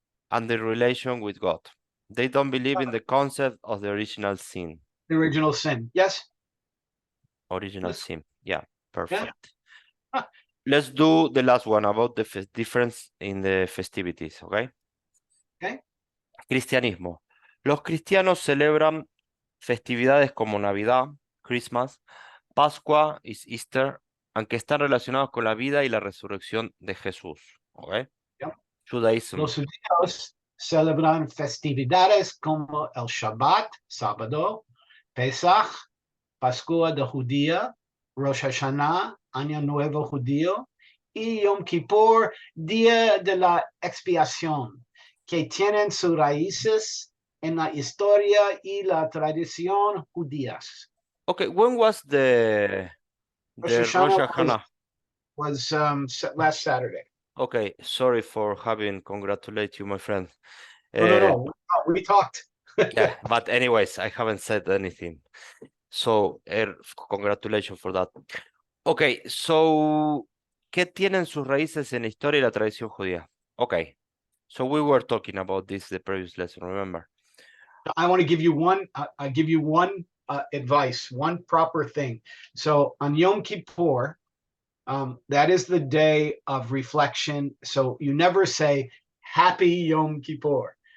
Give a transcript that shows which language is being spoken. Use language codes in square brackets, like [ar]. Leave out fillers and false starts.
[en] And the relation with God. They don't believe in the concept of the original sin. The original sin, yes. Original sin, yeah, perfect. Yeah. Let's do the last one about the difference in the festivities, okay? Okay. [es] Cristianismo. Los cristianos celebran festividades como Navidad, Christmas, Pascua y Easter, aunque están relacionados con la vida y la resurrección de Jesús, okay? [en] Yep. Judaism. [es] Los judíos celebran festividades como el Shabbat, sábado, Pesach, Pascua de Judía, Rosh Hashanah, Año Nuevo Judío, y Yom Kippur, Día de la Expiación, que tienen sus raíces en la historia y la tradición judías. [en] Okay, when was the Rosh Hashanah? Was last Saturday. Okay, sorry for having congratulate you, my friend. No, we talked. Yeah, but anyways, I haven't said anything. So, congratulations for that. [es] Okay, so, ¿qué tienen sus raíces en la historia y la tradición judía? [en] Okay, so we were talking about this the previous lesson, remember? I want to give you one. I give you one advice, one proper thing. So on Yom Kippur, that is the day of reflection. So you never say Happy Yom Kippur.